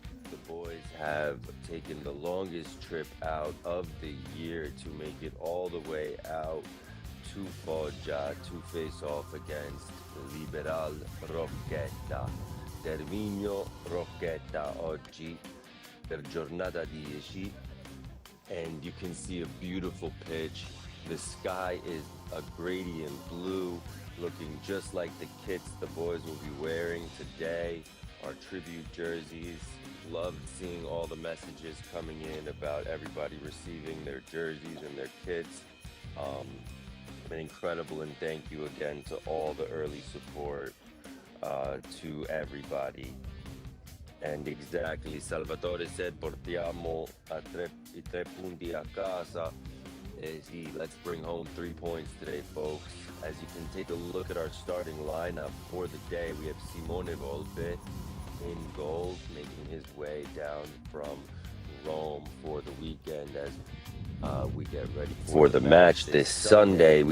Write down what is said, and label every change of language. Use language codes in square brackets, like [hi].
[en] The boys have taken the longest trip out of the year to make it all the way out to Foggia to face off against Liberal Rocchetta. [it] Terminio Rocchetta oggi per Giornata 10. [en] And you can see a beautiful pitch. The sky is a gradient blue, looking just like the kits the boys will be wearing today, our tribute jerseys. Loved seeing all the messages coming in about everybody receiving their jerseys and their kits. Been incredible, and thank you again to all the early support, to everybody. And exactly, Salvatore said, [it] portiamo i tre punti a casa. [en] See, let's bring home 3 points today, folks. As you can take a look at our starting lineup for the day, we have Simone Volpe in goal, making his way down from Rome for the weekend as we get ready for the match this Sunday.